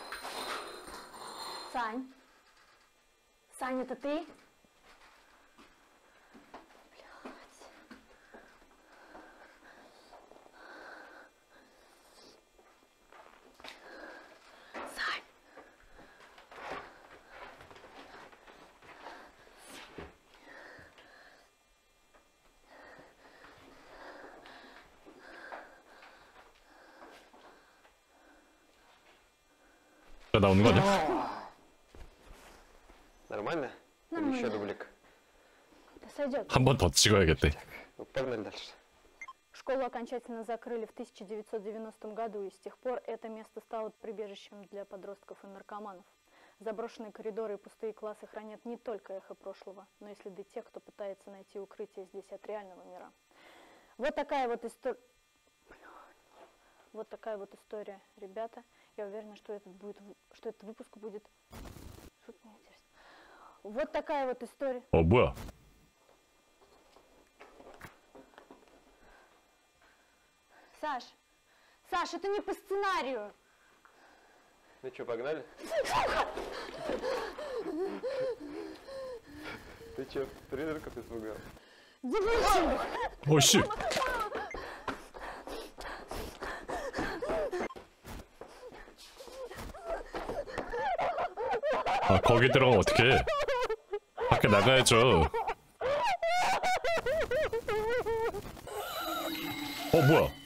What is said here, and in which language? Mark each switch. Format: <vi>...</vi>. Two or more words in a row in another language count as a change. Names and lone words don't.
<ru>Сань? Сань, это ты? Сань.</ru> <ko>자, 나오는 거 아니야?</ko> <ru>Нормально? Или Нормально. еще дублик? Да сойдет.</ru> <ko>한 번 더 찍어야겠대.</ko> <ru>Ну, погнали дальше. Школу окончательно закрыли в 1990 году, и с тех пор это место стало прибежищем для подростков и наркоманов. Заброшенные коридоры и пустые классы хранят не только эхо прошлого, но и следы тех, кто пытается найти укрытие здесь от реального мира. Вот такая вот история. Вот такая вот история, ребята. Я уверена, что этот выпуск будет... Что мне интересно? Вот такая вот история.</ru> <ko>어, 뭐야?</ko> <ru>Саш, Саш, это не по сценарию. Ну что, погнали? Ты что, призраков испугал? Девочки!</ru> <ko>어, 씨. 아, 거기 들어가면 어떡해. 밖에 나가야죠. 뭐야.</ko>